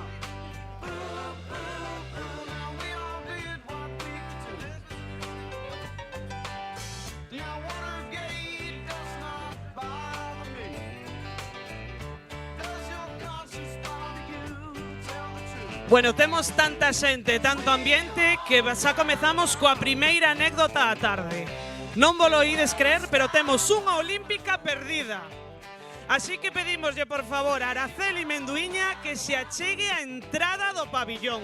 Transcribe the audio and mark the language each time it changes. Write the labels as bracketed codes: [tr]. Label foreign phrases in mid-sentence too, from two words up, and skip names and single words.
[en] Boo, boo, boo, now we all did what we could do. Now Watergate does not bother me. Does your conscience bother you? Tell the truth. [gl] Bueno, temos tanta xente, tanto ambiente, que xa comezamos coa primeira anécdota da tarde. Non volo ides creer, pero temos unha olímpica perdida. Así que pedimoslle, por favor, a Araceli Menduiña que se achegue a entrada do pabillón.